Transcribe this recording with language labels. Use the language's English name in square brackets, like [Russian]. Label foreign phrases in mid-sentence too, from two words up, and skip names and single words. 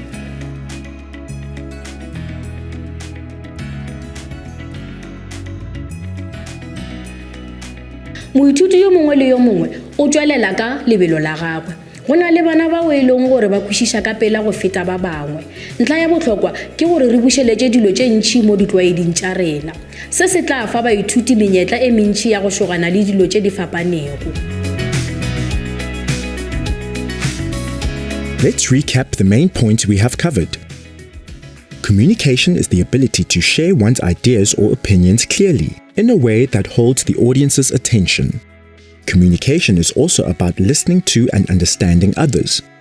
[Northern Sotho] Moithuti yo mongwe le yo mongwe o tšwelela ka lebelo la gagwe. Go na le bana bao e leng gore ba kwešiša ka pela go feta ba bangwe. Ntlha ya botlhokwa ke gore re bušeletše dilo tše ntšhi mo ditlwaeding tša rena. Se se tla fa baithuti menyetla e mentši ya go šogana le dilo tše di fapanego. [English] Let's recap the main points we have covered. Communication is the ability to share one's ideas or opinions clearly, in a way that holds the audience's attention. Communication is also about listening to and understanding others.